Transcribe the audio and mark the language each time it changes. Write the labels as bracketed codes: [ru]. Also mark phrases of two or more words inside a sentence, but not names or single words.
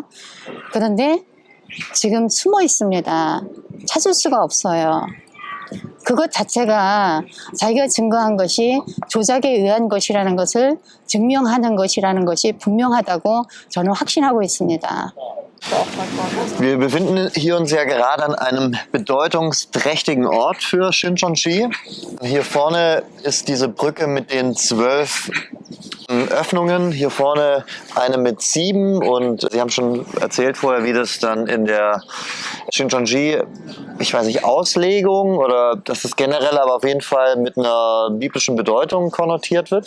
[ko] 그런데 지금 숨어 있습니다. 찾을 수가 없어요. 그것 자체가 자기가 증거한 것이 조작에 의한 것이라는 것을 증명하는 것이라는 것이 분명하다고 저는 확신하고 있습니다. [de] Wir befinden hier uns ja gerade an einem bedeutungsträchtigen Ort für Shincheonji. Hier vorne ist diese Brücke mit den 12 Öffnungen, hier vorne eine mit 7 und Sie haben schon erzählt vorher, wie das dann in der Shincheonji, ich weiß nicht, Auslegung oder dass es generell aber auf jeden Fall mit einer biblischen Bedeutung konnotiert wird.